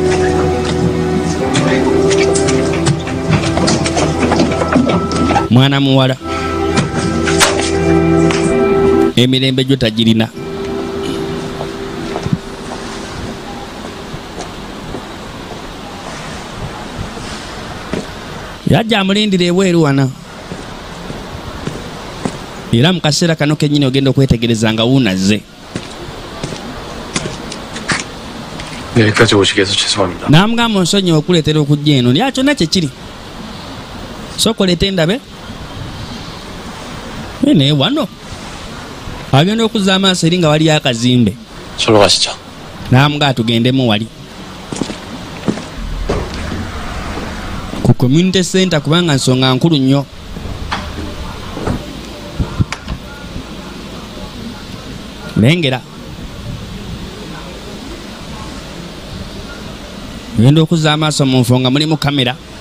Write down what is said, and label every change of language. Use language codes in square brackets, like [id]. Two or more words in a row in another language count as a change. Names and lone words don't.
[lg] mwana muwala emirembe gyo tagirina yajja amulindira ebweru wana era mu kaseera kano kennyini ogenda okwetegereza nga wuunazze [ko] 여기까지 오시게 해서 죄송합니다. [lg] namugamba onsonyiwa okuleetera okujja eno naye kyonna kyekiri sokolete endabe naye wano agenda okuzza amaaso eri nga waliyo akazimbe [ko] 절로 가시죠. [lg] namugaa tugendemu wali ku [en] community center [lg] kubanga nsonga nkulu nnyo lengera genda okuzza amaaso mu nfo nga mulimu kamera